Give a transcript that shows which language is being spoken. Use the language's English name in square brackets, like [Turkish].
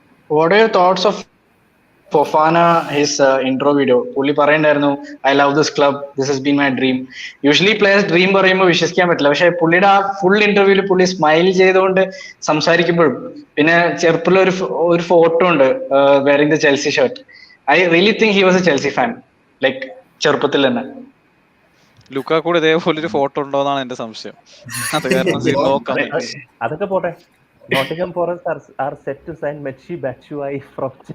[English] What are your thoughts of Fofana, his intro video? [Malayalam] പുള്ളി പറയണ്ടായിരുന്നു, [English] I love this club, this has been my dream. [Malayalam] Usually players dream പറയുമ്പോൾ വിശ്വസിക്കാൻ പറ്റില്ല, പക്ഷെ പുള്ളിയുടെ ആ ഫുൾ ഇന്റർവ്യൂവിൽ പുള്ളി സ്മൈൽ ചെയ്തുകൊണ്ട് സംസാരിക്കുമ്പോഴും, പിന്നെ ചെറുപ്പത്തിൽ ഒരു ഫോട്ടോ ഉണ്ട് [English] Wearing the Chelsea shirt. I really think he was a Chelsea fan, like [Malayalam] ചെറുപ്പത്തിൽ തന്നെ. ലുക്കാക്കൂടെ ഇതേപോലെ ഒരു ഫോട്ടോ ഉണ്ടോന്നാണ് എന്റെ സംശയം. അത് കാരണം അതൊക്കെ പോട്ടെ. [English] Nottingham Forest are set to sign Michy Batshuayi from